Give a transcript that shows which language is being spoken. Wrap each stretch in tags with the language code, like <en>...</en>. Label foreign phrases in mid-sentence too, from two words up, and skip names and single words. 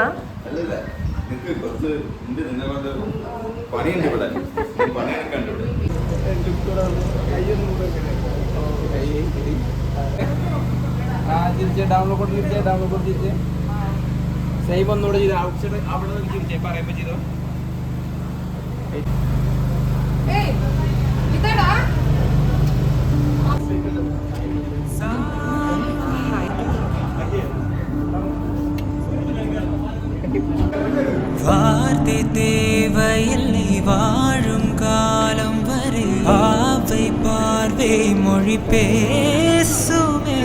<ml>അല്ലല്ല, നിനക്ക് കുറച്ച് നിന്നെ കൊണ്ട് പണിയുണ്ട് ഇവിടെ, പണിയൊക്കെ ഉണ്ട് ഇവിടെ. ഡൗൺലോഡ് ചെയ്തേ സേവ് ഒന്നുകൂടെ ചെയ്ത് ഔട്ട്സൈഡ് അവിടെ നിന്ന് പറയുമ്പോ ചെയ്തോ.</ml> <ta>வார்த்தை தேவையில்லை வாழும் காலம் வரை ஆவை பார்வை மொழி பேசுமே.</ta>